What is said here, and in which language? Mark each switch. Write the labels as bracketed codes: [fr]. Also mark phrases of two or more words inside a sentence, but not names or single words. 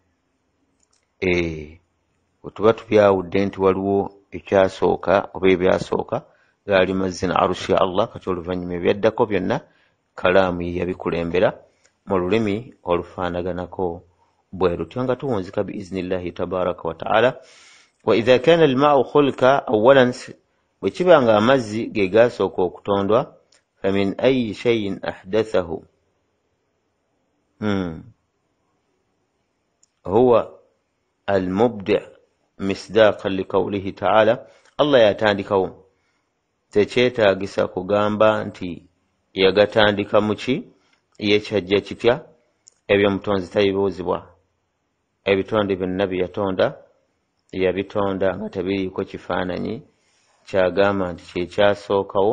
[lg] Bwe tuba tubyawudde nti waliwo ekyasooka oba ebyasooka gaali mazzi na arushi ya Allah, kati oluvannyuma ebyaddako byonna kalaamu ye yabikulembera mu lulimi olufaanaganako bwe lutyo nga tuwunzika [ar] بإذن الله تبارك وتعالى. وإذا كان الماء خلق أولا, [lg] bwe kiba nga amazzi ge gaasooka okutondwa, [ar] فمن أي شيء أحدثه هو المبدئ مصداقا لقوله تعالى. [lg] Allah yatandikawo, tekyetaagisa kugamba nti yagatandika muki ye kyajja kitya, ebyo mutonzi tabibuuzibwa. Ebitonde byonna bye yatonda yabitonda nga tebiriiko kifaananyi kyagamba nti kyekyasookawo.